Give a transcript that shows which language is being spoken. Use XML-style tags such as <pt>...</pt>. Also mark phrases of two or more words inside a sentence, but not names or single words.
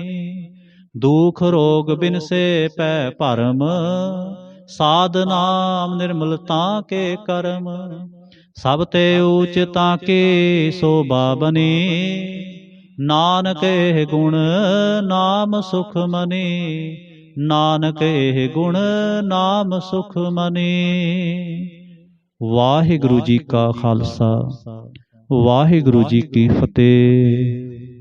<bra>दुख रोग बिन से पै भरम, साध नाम निर्मलता के करम। सब ते ऊच ताकी शोभा बनी, नानक एह गुण नाम सुख मनी। नानक एह गुण नाम सुख मनी। वाहिगुरु जी का खालसा, वाहिगुरु जी की फतेह।</bra>